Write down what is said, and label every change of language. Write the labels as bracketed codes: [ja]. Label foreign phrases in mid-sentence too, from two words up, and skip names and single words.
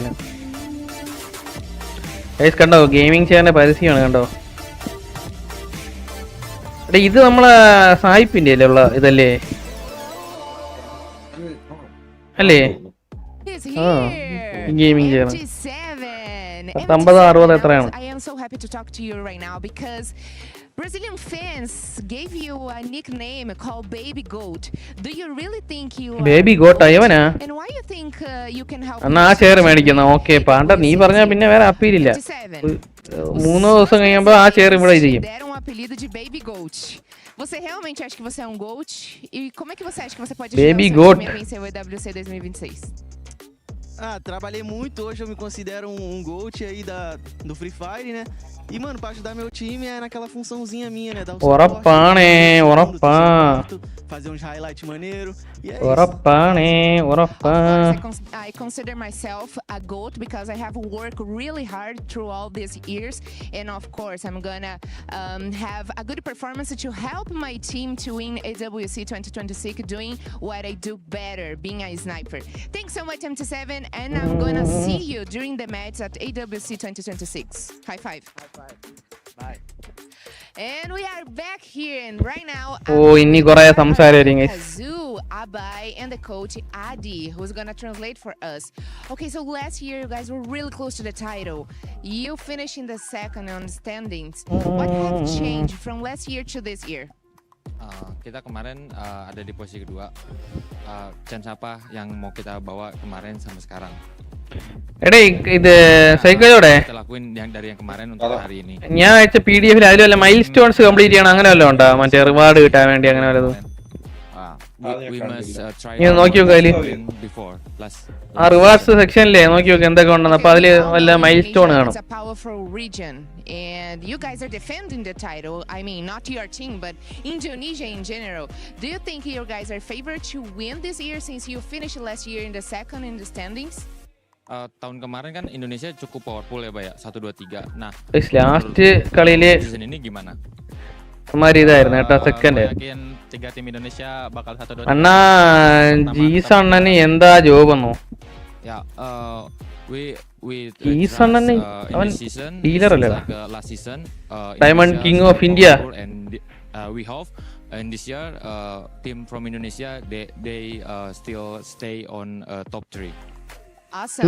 [ml] ഗൈസ് കണ്ടോ, [en] gaming chair [ml] പരസ്യമാണ് കണ്ടോ. ഇത് നമ്മളെ സായിപ്പിന്റെ അല്ലേ ഉള്ള ഇതല്ലേ അല്ലേ? [en] gaming chair [ml] 50-60 എത്രയാണ്? [en] I am so happy to talk to you right now because Brazilian fans gave you a nickname called Baby Goat. Do you really think you [ml] Baby Goat അയ്യവനാ? [en] And why you think you can help? [ml] എന്നാ ആ ചെയർ മേടിക്കുന്ന. ഓക്കെ പാണ്ട, നീ പറഞ്ഞാ പിന്നെ വേറെ അപ്പീലില്ല. 3 ദിവസം കഴിയുമ്പോ ആ ചെയർ ഇവിടെ ഇരിക്കും. [pt] Deram um apelido de Baby Goat. Você realmente acha que você é um GOAT? E como é que você acha que você pode ajudar o seu time a vencer o EWC 2026? Trabalhei muito, hoje eu me considero um GOAT aí do Free Fire, né? E, mano, pra ajudar meu time é naquela funçãozinha minha, né? Dar [ml] ഉറപ്പാണേ. [pt] Fazer uns highlights maneiro. E é [ml] ഉറപ്പാണേ. [en] I consider myself a GOAT because I have worked really hard through all these years. And of course, I'm gonna have a good performance to help my team to win EWC 2026, doing what I do better, being a sniper. Thanks so much, MT7, and I'm gonna see you during the match at EWC 2026. High five. Bye. And we are back here, and right now [ml] ഇനി കുറേ സംസാരിക്കും [en] Abai and the coach Adi, who's gonna translate for us. Okay, so last year you guys were really close to the title. You finished in the second on the standings. What have changed from last year to this year? [id] Kita kemarin ada di posisi kedua. Chance apa yang mau kita bawa kemarin sampai sekarang? [ml] എടേ ഇത് സൈക്കോയോടെ ഞാൻ അയച്ച PDF അതിൽ വല്ല [en] milestones complete [ml] ചെയ്യണം അങ്ങനെ വല്ലതും ഉണ്ടോ? മറ്റേ റിവാർഡ് കിട്ടാൻ വേണ്ടി അങ്ങനെ വല്ലതും നോക്കി നോക്കുക. അതില് ആ [en] rewards section [ml] നോക്കി നോക്കുക എന്തൊക്കെ ഉണ്ടെന്ന്. അപ്പൊ അതില് വല്ല [en] milestone [ml] കാണും. [en] And you guys are defending the title. I mean, not your team, but Indonesia in general. Do you think you guys are favored to win this year since you finished last year in the second in the standings? [id] Tahun kemarin kan Indonesia cukup powerful ya, Pak ya. 1-2-3. Nah, [ml] ലാസ്റ്റ് കളിയില് [id] season ini gimana? [ml] ഇതായിരുന്നു കേട്ടോ സെക്കൻഡ്. [id] Tiga tim Indonesia bakal 1-2-3. [ml] അണ്ണാ ജീസ് അണ്ണന് എന്താ ജോബ് എന്നോ? [en] Yeah, we Season trust, in [ml] avan [en] this season, dealer just [ml] alle [en] like last season, Diamond Indonesia King still of India. powerful, and we hope in this year team from Indonesia they still stay on top 3. Awesome.